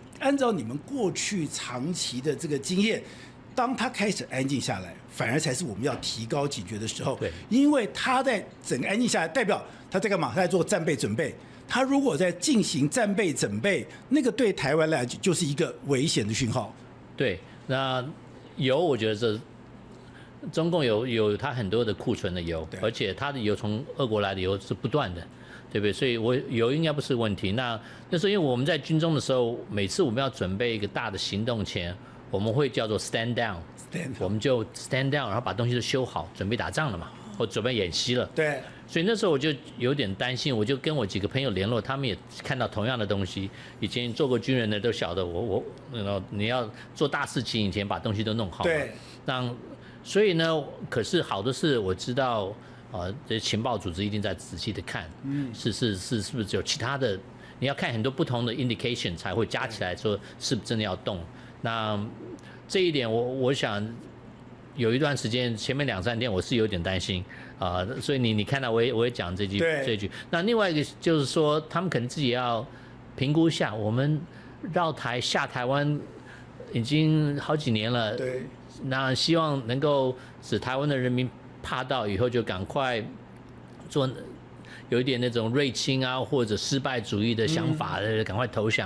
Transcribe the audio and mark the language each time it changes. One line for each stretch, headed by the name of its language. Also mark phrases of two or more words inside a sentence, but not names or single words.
Chinese: 按照你們過去長期的這個經驗，當他開始安靜下來，反而才是我們要提高警覺的時候。對，因為他在整個安靜下來，代表他在幹嘛？他在做戰備準備。他如果在進行戰備準備，那個對台灣來講就是一個危險的訊號。對，那油我覺得這中共有它很多的庫存的油，而且它的油從俄國來的油是不斷的，对不对？所以油應該不是問題。那是因為我們在軍中的時候，每次我們要準備一個大的行動前，我們會叫做
English: stand down，
Chinese: 我們就
English: stand down，
Chinese: 然後把東西都修好，準備打仗了嘛，或準備演習了。對。所以那時候我就有點擔心，我就跟我幾個朋友聯絡，他們也看到同樣的東西。以前做過軍人的都曉得你要做大事情以前把東西都弄好。對。所以呢，可是好的是我知道，這些情報組織一定在仔細的看，是不是有其他的？你要看很多不同的 indication 才會加起來說是不是真的要動。那這一點我想。有一段時間，前面2-3天我是有點擔心所以你看到我也講這句。那另外一個就是說，他們可能自己要評估一下，我們繞台下台灣已經好幾年了，對，那希望能夠使台灣的人民怕到以後就趕快做有一點那種認清啊或者失敗主義的想法，趕快投降。